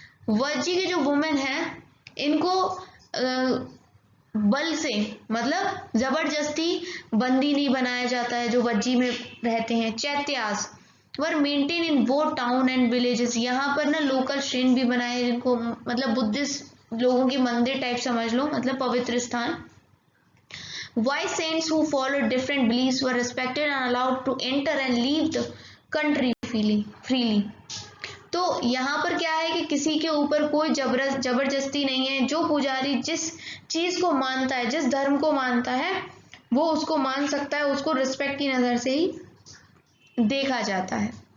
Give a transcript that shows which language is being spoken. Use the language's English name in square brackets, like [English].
[Hindi] वज्जी के जो वुमेन हैं, इनको बल से, मतलब जबरदस्ती बंदी नहीं बनाया जाता है जो वज्जी में रहते हैं। चैत्यास, [English] Were maintain in both town and villages. [Hindi] यहाँ पर ना लोकल श्रेन भी बनाए जिनको मतलब बुद्धिस्ट लोगों के मंदिर टाइप समझ लो, मतलब पवित्र स्थान। [English] Wise saints who followed different beliefs were respected and allowed to enter and leave the country freely. [Hindi] तो यहाँ पर क्या है कि किसी के ऊपर कोई जबरदस्ती नहीं है। जो पुजारी जिस चीज को मानता है, जिस धर्म को मानता है, वो उसको मान सकता है, उसको रिस्पेक्ट की नजर से ही देखा जाता है।